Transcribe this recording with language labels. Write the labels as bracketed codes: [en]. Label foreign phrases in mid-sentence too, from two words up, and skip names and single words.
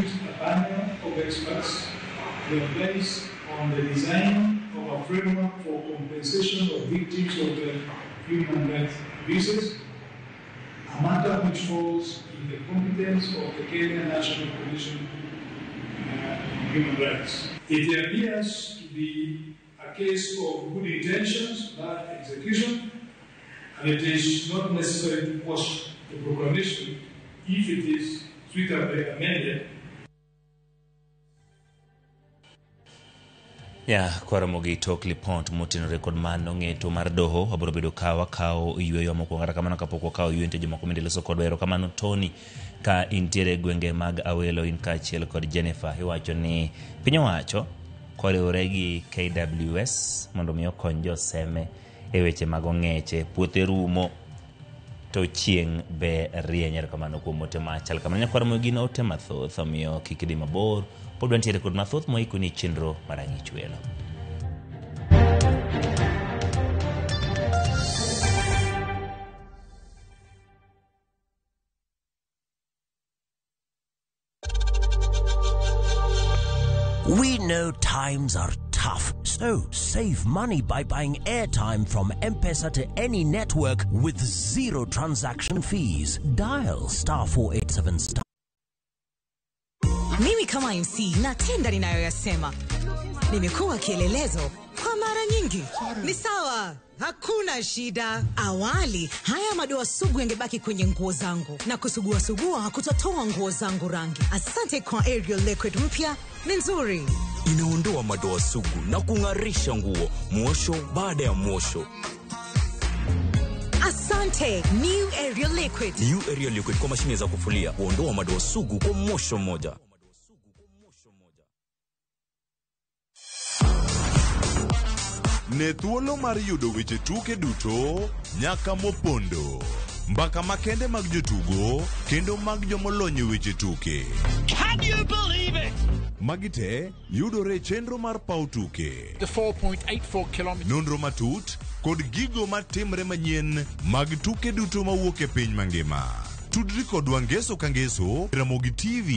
[en] a panel of experts that are based on the design of a framework for compensation of victims of human rights abuses, a matter which falls in the competence of the Kenya National Commission on Human Rights. It appears to be a case of good intentions, bad execution, and it is not necessary to quash the proclamation if it is suitably amended. [luo] Kwaramogi tok lipot motenore kod mano ng'eto mar doho abiro bedo kawo yweyo moko kata kamano kapok wakawo yweyo nitie jomoko bende loso kod erokamano Tony ka intiere gwenge mag Awelo in kaachiel kod Jennifer iwacho ni piny owacho koriwore gi KWS mondo mi okony joseme e weche mag ong'eche puothe rumo to chieng' be rieny. Erokamano kuom ote machal kamano. Nyakwaramogi gin ote mathoth omiyo kik idhi mabor. Pod wantiere kod mathoth moiko ni chenro mar ang'ich welo. [en] We know times are tough, so save money by buying airtime from M-Pesa to any network with zero transaction fees. Dial *487*. [sw] Mimi kama MC natenda ninayoyasema. Nimekuwa kielelezo kwa mara nyingi. Ni sawa, hakuna shida. Awali, haya madoa sugu yangebaki kwenye nguo zangu. Na kusugua hakutotoa nguo zangu rangi. Asante kwa Ariel Liquid mpya, ni nzuri. Inaondoa madoa sugu na kung'arisha nguo, mwosho baada ya mwosho. Asante, New Ariel Liquid. New Ariel Liquid kwa mashine za kufulia, huondoa madoa sugu kwa mwosho mmoja. [luo] Ne thuolo mar yudo weche tuke duto nyaka mopondo. Mbaka makende mag jotugo kendo mag jomolony weche tuke. [en] Can you believe it? [luo] Magite yudore chenro mar paw tuke. [en] The 4.84 kilometers. [luo] Nonro matut kod gigo matimre manyien mag tuke duto mawuok e piny mangima. Tudri kodwa ngeso ka ngeso Ramogi TV.